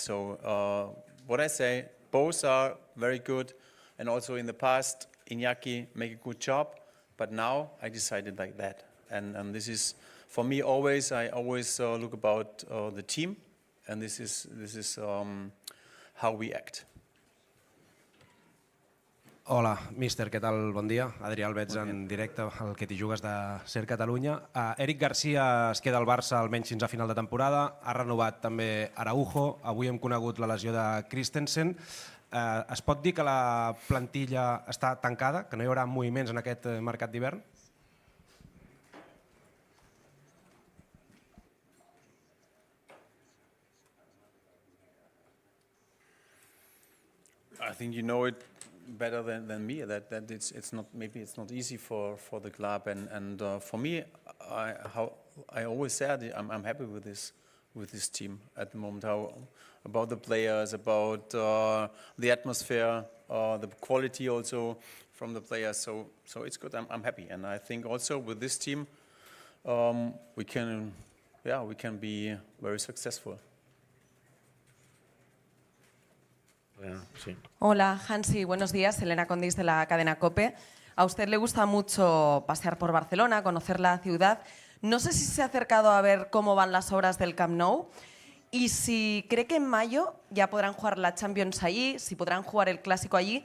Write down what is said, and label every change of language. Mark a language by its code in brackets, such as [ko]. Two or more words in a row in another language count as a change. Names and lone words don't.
[en] So what I say, both are very good, and also in the past, Iñaki make a good job, but now I decided like that, and this is for me always. I always look about the team, and this is how we act. [ca] Hola, míster, què tal? Bon dia. Adrià Alvets en directe, el que t'hi jugues de Ser Catalunya. Eric Garcia es queda al Barça almenys fins a final de temporada. Ha renovat també Araujo. Avui hem conegut la lesió de Christensen. Es pot dir que la plantilla està tancada, que no hi haurà moviments en aquest mercat d'hivern? [en] I think you know it better than me that it's not easy for the club, and for me, I always said I'm happy with this team at the moment. How about the players, about the atmosphere, the quality also from the players. So it's good. I'm happy, and I think also with this team we can be very successful. [es] Sí. Hola, Hansi, buenos días. Elena Condis de la cadena COPE. A usted le gusta mucho pasear por Barcelona, conocer la ciudad. No sé si se ha acercado a ver cómo van las obras del Camp Nou y si cree que en mayo ya podrán jugar la Champions allí, si podrán jugar el Clásico allí.